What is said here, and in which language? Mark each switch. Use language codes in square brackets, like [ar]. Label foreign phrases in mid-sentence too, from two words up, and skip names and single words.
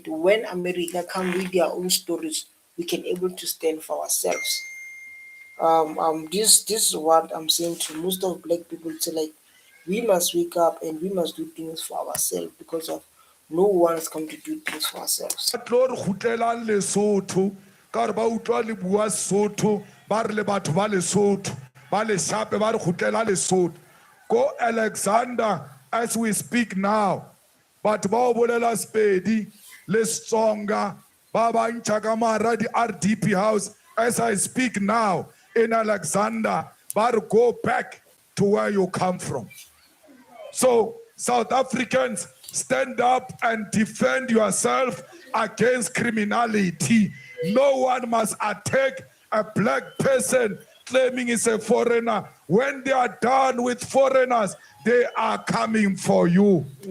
[en] When America come with their own stories, we can able to stand for ourselves. This is what I'm saying to most of black people. To like, we must wake up and we must do things for ourselves because of no one is come to do things for ourselves. [st] tlo re gutlelang lesotho ka gore ba utlwa le bua sotho ba re le batho ba lesotho ba leshape ba re gutlela lesotho ko Alexander [en] as we speak now [st] batho ba o bolela Sepedi le Setsonga ba ba ntšha ka mara di-RDP house [en] as I speak now in Alexander [st] ba re [en] go back to where you come from. So, South Africans, stand up and defend yourself against criminality. No one must attack a black person claiming he's a foreigner. When they are done with foreigners, they are coming for you.